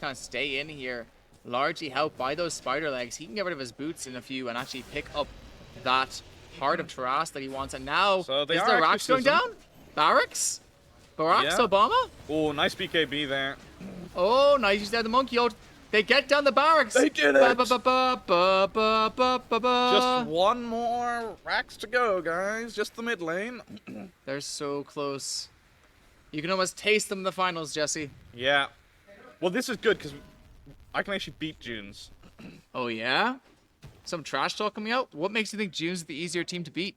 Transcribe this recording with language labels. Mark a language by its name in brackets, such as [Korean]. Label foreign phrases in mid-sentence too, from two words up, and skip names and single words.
[English] just kind of stay in here, largely helped by those spider legs. He can get rid of his boots in a few and actually pick up that Heart of Taras that he wants. And now, So they is are the racks going down? exorcism. Barracks? Barracks Yeah. Obama? Oh, nice BKB there. Oh, nice. He's down the monkey ult. They get down the barracks. They did Ba, it. ba, ba, ba, ba, ba, ba, ba, ba. Just one more racks to go, guys. Just the mid lane. They're so close. You can almost taste them in the finals, Jesse. Yeah. Well, this is good because I can actually beat Junes. Oh, yeah? Some trash talk coming out? What makes you think June's the easier team to beat?